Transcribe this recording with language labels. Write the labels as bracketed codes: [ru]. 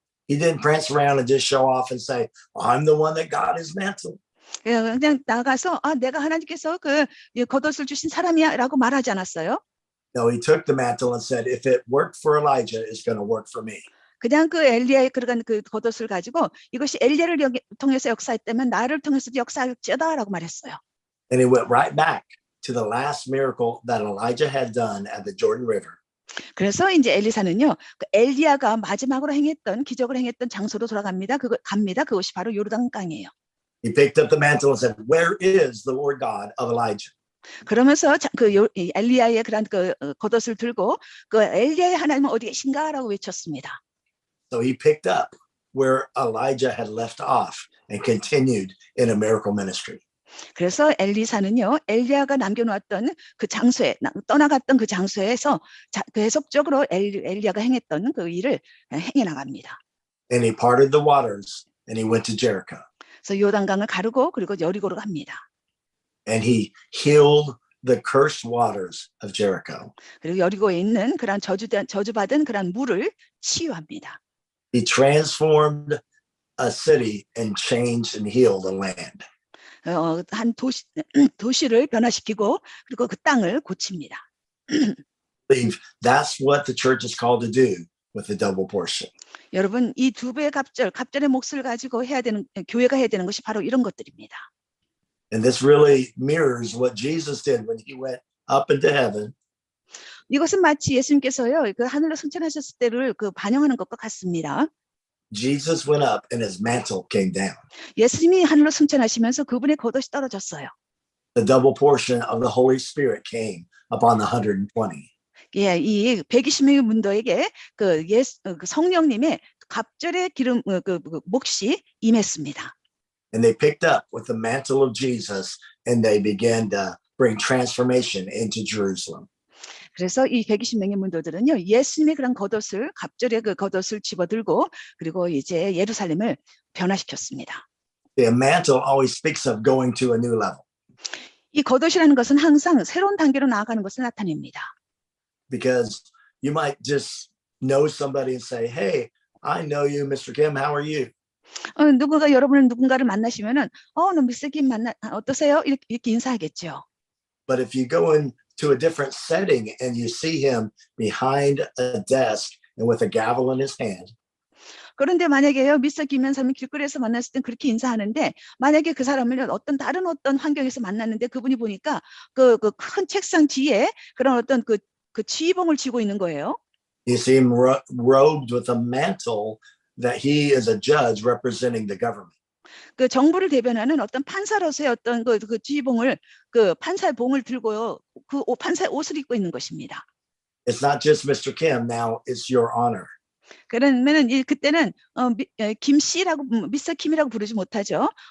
[en] he didn't prance around and just show off and say, I'm the one that got his mantle. [ko] 그냥 나가서 내가 하나님께서 그 겉옷을 주신 사람이야라고 말하지 않았어요. [en] No, he took the mantle and said, if it worked for Elijah, it's going to work for me. [ko] 그냥 그 엘리야의 그런 그 겉옷을 가지고 이것이 엘리야를 통해서 역사했다면 나를 통해서도 역사할지어다라고 말했어요. [en] And he went right back to the last miracle that Elijah had done at the Jordan River. [ko] 그래서 이제 엘리사는요, 그 엘리야가 마지막으로 행했던 기적을 행했던 장소로 돌아갑니다. 그것이 바로 요르단강이에요. [en] He picked up the mantle and said, where is the Lord God of Elijah? [ko] 그러면서 엘리야의 그런 그 겉옷을 들고 그 엘리야의 하나님은 어디 계신가라고 외쳤습니다. [en] So he picked up where Elijah had left off and continued in a miracle ministry. [ko] 그래서 엘리사는요, 엘리야가 남겨놓았던 그 장소에 떠나갔던 그 장소에서 계속적으로 엘리야가 행했던 그 일을 행해 나갑니다. [en] And he parted the waters and he went to Jericho. [ko] 그래서 요단강을 가르고 그리고 여리고로 갑니다. [en] And he healed the cursed waters of Jericho. [ko] 그리고 여리고에 있는 그런 저주받은 그런 물을 치유합니다. [en] He transformed a city and changed and healed the land. [ko] 한 도시를 변화시키고 그리고 그 땅을 고칩니다. [en] I believe that's what the church is called to do with the double portion. [ko] 여러분, 이 두 배의 갑절의 몫을 가지고 해야 되는 교회가 해야 되는 것이 바로 이런 것들입니다. [en] And this really mirrors what Jesus did when he went up into heaven. [ko] 이것은 마치 예수님께서요, 그 하늘로 승천하셨을 때를 그 반영하는 것과 같습니다. [en] Jesus went up and his mantle came down. [ko] 예수님이 하늘로 승천하시면서 그분의 겉옷이 떨어졌어요. [en] The double portion of the Holy Spirit came upon the 120. [ko] 예, 이 120명의 문도에게 그 성령님의 갑절의 기름 그 몫이 임했습니다. [en] And they picked up with the mantle of Jesus and they began to bring transformation into Jerusalem. [ko] 그래서 이 120명의 문도들은요, 예수님의 그런 겉옷을 갑절의 그 겉옷을 집어들고 그리고 이제 예루살렘을 변화시켰습니다. [en] The mantle always speaks of going to a new level. [ko] 이 겉옷이라는 것은 항상 새로운 단계로 나아가는 것을 나타냅니다. [en] Because you might just know somebody and say, "Hey, I know you, Mr. Kim. How are you?" [ko] 누군가를 만나시면은 너 미스터 김 어떠세요? 이렇게 인사하겠죠. [en] But if you go into a different setting and you see him behind a desk and with a gavel in his hand, [ko] 그런데 만약에요, 미스터 김이라는 사람이 길거리에서 만났을 땐 그렇게 인사하는데 만약에 그 사람을 다른 어떤 환경에서 만났는데 그분이 보니까 그 큰 책상 뒤에 그런 어떤 그 지휘봉을 쥐고 있는 거예요. [en] you see him robed with a mantle that he is a judge representing the government. [ko] 그 정부를 대변하는 어떤 판사로서의 어떤 그 지휘봉을 그 판사의 봉을 들고요, 그 판사의 옷을 입고 있는 것입니다. [en] It's not just Mr. Kim. Now it's your honor. [ko] 그러면은 그때는 김 씨라고 미스터 김이라고 부르지 못하죠.